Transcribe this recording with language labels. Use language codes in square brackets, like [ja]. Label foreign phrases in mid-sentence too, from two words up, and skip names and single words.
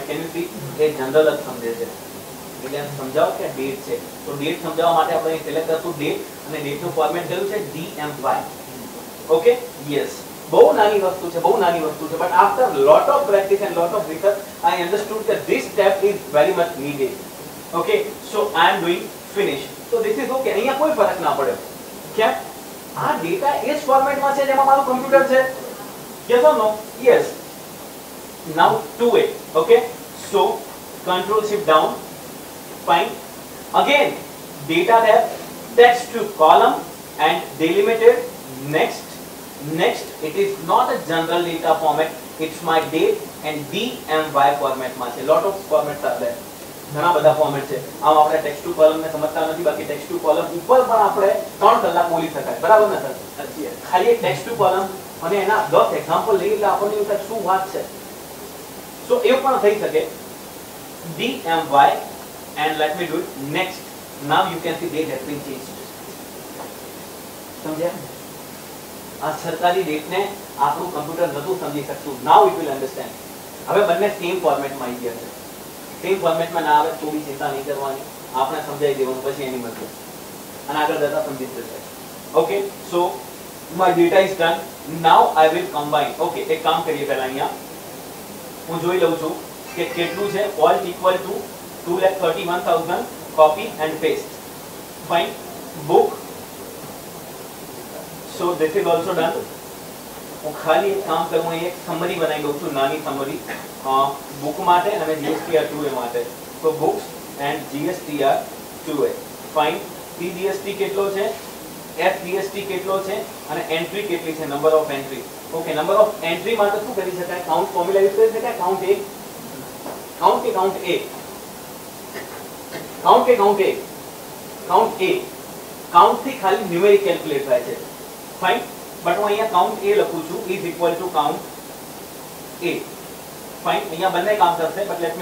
[en] Can you see? [gu] એ જનરલ જ સમજે છે એટલે સમજાવો કે ડેટ છે. તો ડેટ સમજાવવા માટે આપણે સિલેક્ટ કરશું ડેટ અને ડેટનું ફોર્મેટ કયું છે? [en] DMY. Okay, yes. [gu] બહુ નાની વસ્તુ છે, બહુ નાની વસ્તુ છે, [en] but after lot of practice and lot of research I understood that this step is very much needed. Okay, so I am doing finish. So this is okay. [gu] અહીંયા કોઈ ફરક ના પડે. કેમ? આ ડેટા એ જ ફોર્મેટમાં છે જેમાં મારું કમ્પ્યુટર છે. [en] Yes or no? Yes. Now 2A. Okay, so control shift down. Fine. Again data tab, text to column and delimited. Next it is not a general data format, it's my date and DMY format [gu] માં છે. [en] lot of formats are there. [gu] ઘણા બધા ફોર્મેટ છે. આમ આપણે [en] text to column [gu] ને સમજતા નથી, બાકી [en] text to column [gu] ઉપર પણ આપણે 3 કલાક બોલી શકાય. બરાબર ને સર? ખાલી એક [en] text to column [gu] અને એના 10 એક્ઝામ્પલ લઈ એટલે આપણને એવું થાય શું વાત છે. સો એવું પણ થઈ શકે. [en] DMY and let me do it. Next, now you can see date has been changed. [gu] સમજ્યા? આ સરકારી ડેટને આપણું કમ્પ્યુટર નતું સમજી શકતું. [en] now it will understand. [gu] હવે બંને સેમ ફોર્મેટમાં આવી ગયા છે. સેમ ફોર્મેટમાં ના આવે તો બી ચિંતા નહીં કરવાની, આપણે સમજાવી દેવાનું, પછી એની મતલબ અને આગળ જતા સમજી જશે. [en] Okay, so my data is done. now I will combine. [gu] ઓકે, એક કામ કરીએ પહેલા અહીંયા હું જોઈ લઉં છું કે કેટલું છે. [en] alt equal to 2,31,000 copy and paste. Fine. book, so this is also done. [gu] હું ખાલી એક કામ કરું, એક સમરી બનાવી દઉં છું, નાની સમરી બુક માટે અને GSTR 2A માટે. [en] તો books and GSTR 2A. ફાઇન. [gu] CGST કેટલો છે, FGST કેટલો છે અને એન્ટ્રી કેટલી છે, [en] number of entry. Okay, number of entry [gu] માટે શું કરી શકાય? [en] count formula use [gu] કરી શકાય. [en] count A count A count [gu] થી ખાલી [en] numeric calculate [gu] થાય છે [en] fine but [gu] હું અહીંયા [en] count A [gu] લખું છું [en] is equal to count A fine [gu] અહીંયા બંને કામ કરશે [en] but let